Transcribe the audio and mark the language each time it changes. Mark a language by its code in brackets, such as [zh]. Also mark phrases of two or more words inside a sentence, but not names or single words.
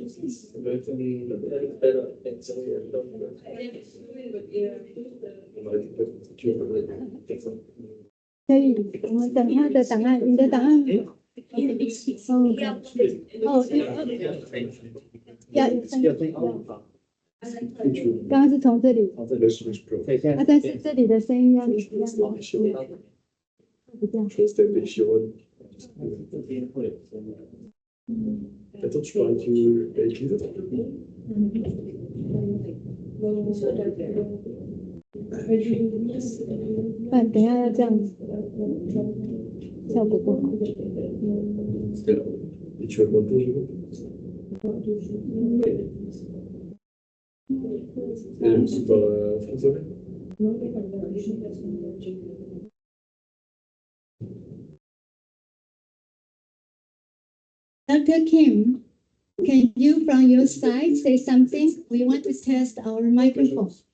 [en] But it's better. It's Yeah. [zh] 刚刚是从这里，但是这里的声音要一样。 [fr] Attends, tu parles avec les autres? [zh] 等一下要这样子，效果不好。 [fr] Et tu vas le monter aujourd'hui? Et la musique par français? [en] Dr. Kim, can you from your side say something? We want to test our microphone.